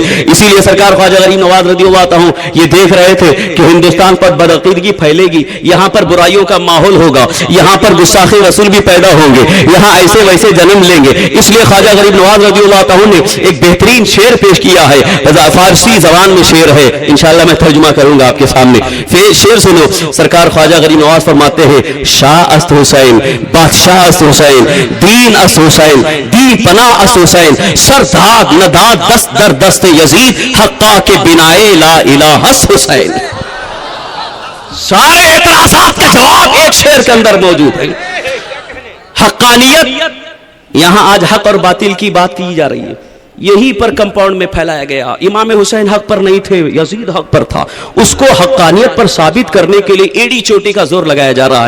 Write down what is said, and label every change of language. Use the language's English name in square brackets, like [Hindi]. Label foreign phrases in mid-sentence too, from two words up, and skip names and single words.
[Urdu] اسی لیے سرکار خواجہ غریب نواز [Arabic] رضی اللہ عنہ [Urdu] یہ دیکھ رہے تھے کہ ہندوستان پر بدعقیدگی پھیلے گی, یہاں پر برائیوں کا ماحول ہوگا, یہاں پر گستاخ رسول بھی پیدا ہوں گے, یہاں ایسے ویسے جنم لیں گے. اس لیے خواجہ غریب نواز [Arabic] رضی اللہ عنہ [Urdu] نے ایک بہترین شعر پیش کیا ہے, فارسی زبان میں شعر ہے, انشاءاللہ میں ترجمہ کروں گا آپ کے سامنے. شعر سنو. سرکار خواجہ غریب نواز فرماتے ہیں [Persian] شاہ است حسین بادشاہ است حسین دین است حسین دی پناہ است حسین سرداد نداد دست در دست یزید حقا کے بنائے لا الہ است حسین. [Urdu] سارے اعتراضات کا جواب ایک شعر کے اندر موجود ہے. حقانیت, یہاں آج حق اور باطل کی بات کی جا رہی ہے, یہی پر کمپاؤنڈ میں پھیلایا گیا. امام حسین حق پر نہیں تھے, یزید حق پر تھا. اس کو حقانیت پر ثابت کرنے کے لیے ایڑی چوٹی کا زور لگایا جا رہا ہے.